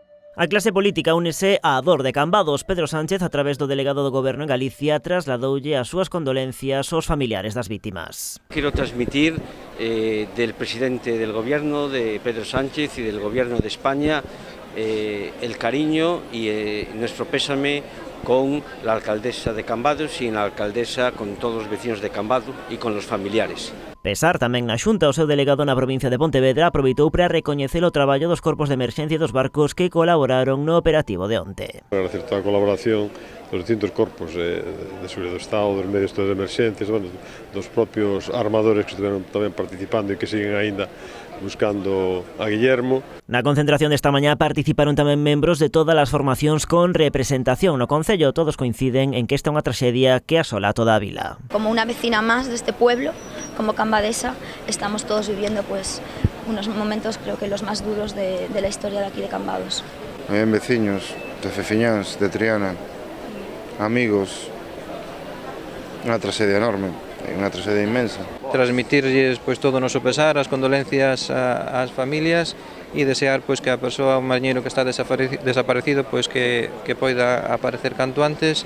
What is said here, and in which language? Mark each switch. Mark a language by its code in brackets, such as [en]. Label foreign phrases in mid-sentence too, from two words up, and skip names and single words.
[gl] A clase política únese á dor de Cambados. Pedro Sánchez, a través do delegado do Goberno en Galicia, trasladoulle as súas condolencias aos familiares das vítimas. [es] Quiero transmitir del presidente del Gobierno, de Pedro Sánchez, y del Gobierno de España el cariño y nuestro pésame con la alcaldesa de Cambados y en la alcaldesa con todos los vecinos de Cambados y con los familiares. [gl] Pesar tamén na Xunta, o seu delegado na provincia de Pontevedra aproveitou para recoñecer o traballo dos corpos de emerxencia dos barcos que colaboraron no operativo de onte. Agradecer toda a colaboración dos distintos corpos de seguridade do Estado, dos medios de emerxencias, dos propios armadores que estiveron tamén participando e que siguen aínda buscando a Guillermo. Na concentración desta mañá participaron tamén membros de todas as formacións con representación no Concello. Todos coinciden en que esta é unha traxedia que asola toda a vila. Como unha vecina máis deste pueblo, como cambadesa, [es] estamos todos viviendo pues unos momentos creo que los más duros de la historia de aquí de Cambados. [gl] En veciños de Fefiñáns, de Triana, amigos, unha traxedia enorme, unha traxedia inmensa. Transmitirlles pues todo o noso pesar, as condolencias ás familias e desear pues que a persoa, o mariñeiro que está desaparecido, pues que poida aparecer canto antes.